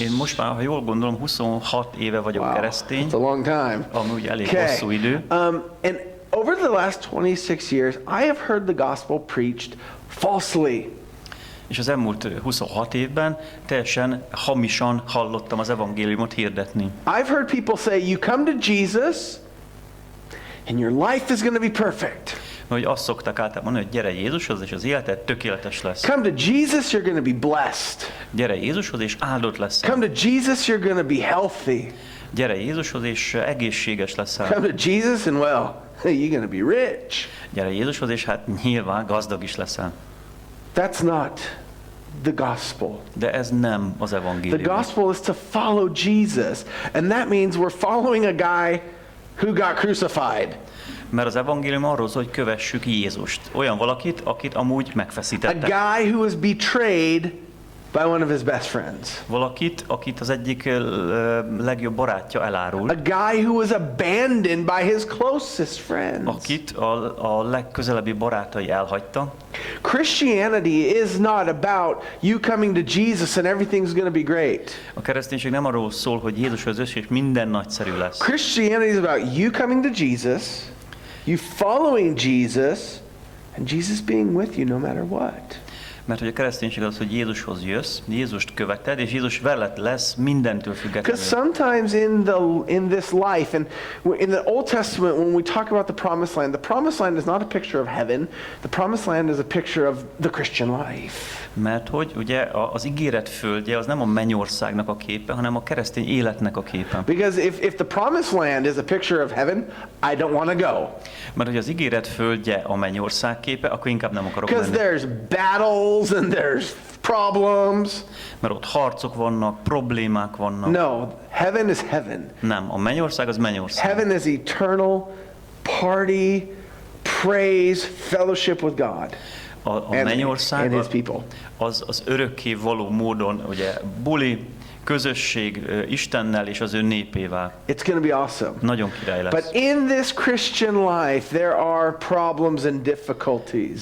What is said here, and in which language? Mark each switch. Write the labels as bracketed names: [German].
[Hungarian] Én most már, ha jól gondolom, 26 éve vagyok keresztény. [English] That's a long time. [Hungarian] Ami ugye elég hosszú idő. [English] And over the last 26 years, I have heard the gospel preached falsely. [Hungarian] És az elmúlt 26 évben teljesen hamisan hallottam az evangéliumot hirdetni. [English] I've heard people say, you come to Jesus, and your life is going to be perfect. [Hungarian] Hogy azt szokták általában mondani, hogy gyere Jézushoz, és az életed tökéletes lesz. [English] Come to Jesus, you're going to be blessed. [Hungarian] Gyere Jézushoz, és áldott leszel. [English] Come to Jesus, you're going to be healthy. [Hungarian] Gyere Jézushoz, és egészséges leszel. [English] Come to Jesus, and well, you're going to be rich. [Hungarian] Gyere Jézushoz, és hát nyilván gazdag is leszel. [English] That's not the gospel. [Hungarian] De ez nem az evangélium. [English] The gospel is to follow Jesus, and that means we're following a guy who got crucified. [Hungarian] Mert az evangélium arról szól, hogy kövessük Jézust. Olyan valakit, akit amúgy megfeszítettek. [English] A guy who was betrayed by one of his best friends. [Hungarian] Valakit, akit az egyik legjobb barátja elárult. [English] A guy who was abandoned by his closest friends. [Hungarian] Akit a legközelebbi barátai elhagyta. [English] Christianity is not about you coming to Jesus and everything's going to be great. [Hungarian] A kereszténység nem arról szól, hogy Jézushoz jössz és minden nagyszerű lesz. [English] Christianity is about you coming to Jesus, you following Jesus, and Jesus being with you no matter what. [Hungarian] Mert hogy a kereszténység az, hogy Jézushoz jössz, Jézust követed, és Jézus veled lesz mindentől függetlenül. [English] Because sometimes in this life, and in the Old Testament, when we talk about the promised land is not a picture of heaven. The promised land is a picture of the Christian life. [Hungarian] Mert hogy ugye az ígéret földje az nem a mennyországnak a képe, hanem a keresztény életnek a képe. [English] Because if the promised land is a picture of heaven, I don't want to go. [Hungarian] Mert hogy az ígéret földje a mennyország képe, akkor inkább nem akarok menni. [English] Because there's battles and there's problems. [Hungarian] Mert ott harcok vannak, problémák vannak. [English] No, heaven is heaven. [Hungarian] Nem, a mennyország az mennyország. [English] Heaven is eternal party, praise, fellowship with God. [Hungarian] A mennyország [English] and his people. [Hungarian] Az örökké való módon, ugye, buli, közösség Istennel és az ő népével. [English] It's going to be awesome. [Hungarian] Nagyon király lesz. [English] But in this Christian life there are problems and difficulties.